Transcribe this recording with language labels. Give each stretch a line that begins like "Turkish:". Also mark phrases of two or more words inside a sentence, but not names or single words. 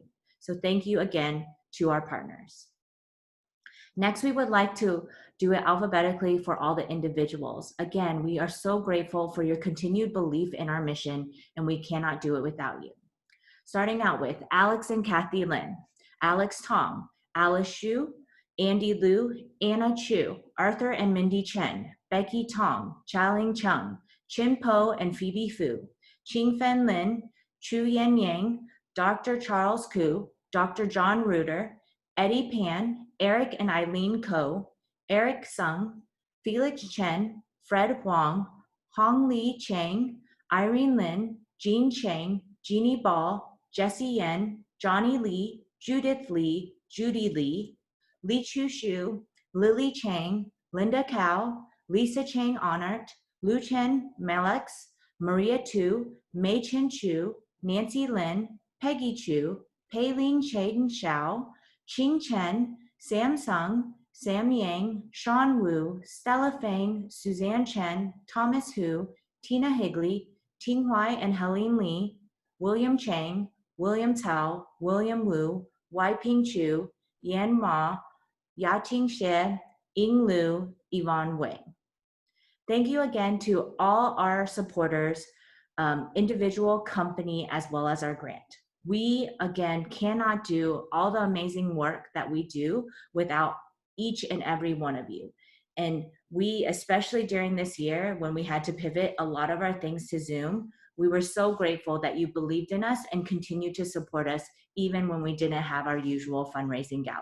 English: So thank you again to our partners. Next, we would like to do it alphabetically for all the individuals. Again, we are so grateful for your continued belief in our mission, and we cannot do it without you. Starting out with Alex and Kathy Lin, Alex Tong, Alice Xu, Andy Liu, Anna Chu, Arthur and Mindy Chen, Becky Tong, Chaling Chung, Chin Po and Phoebe Fu, Qing Fen Lin, Chu Yan Yang, Dr. Charles Koo, Dr. John Reuter, Eddie Pan, Eric and Eileen Ko, Eric Sung, Felix Chen, Fred Huang, Hong Li Chang, Irene Lin, Jean Chang, Jeannie Ball, Jessie Yen, Johnny Lee, Judith Lee, Judy Lee, Li Chu Shu, Lily Chang, Linda Cao, Lisa Chang Honert, Lu Chen Melex, Maria Tu, Mei Chen Chu, Nancy Lin, Peggy Chu, Pei-Lin Chaden Xiao, Qing Chen, Sam Sung, Sam Yang, Sean Wu, Stella Fang, Suzanne Chen, Thomas Hu, Tina Higley, Ting Huai and Helene Lee, William Chang, William Tao, William Wu, Wai Ping Chu, Yan Ma, Yating Xie, Ying Lu, Yvonne Wei. Thank you again to all our supporters, individual, company, as well as our grant. We, again, cannot do all the amazing work that we do without each and every one of you. And we, especially during this year, when we had to pivot a lot of our things to Zoom, we were so grateful that you believed in us and continued to support us even when we didn't have our usual fundraising gala.